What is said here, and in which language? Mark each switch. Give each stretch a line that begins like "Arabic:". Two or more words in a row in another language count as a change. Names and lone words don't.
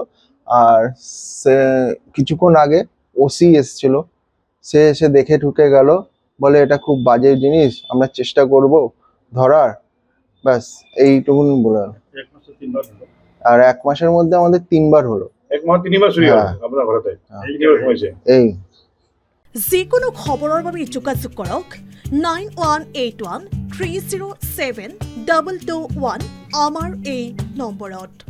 Bangla: আর সে কিছুক্ষণ আগে ওসি এসছিল, সে এসে দেখে ঢুকে গেল, বলে এটা খুব বাজে জিনিস, আমরা চেষ্টা করব ধরার। ব্যাস এইটুকুন বলে গেল। আর 1 মাসের মধ্যে আমাদের 3বার হলো। 1 মাস 3বার চুরি হলো আপনার ঘরেতে? এই
Assamese: যিকোনো খবৰৰ বাবে যোগাযোগ কৰক 9181 307 221 আমাৰ এই নম্বৰত।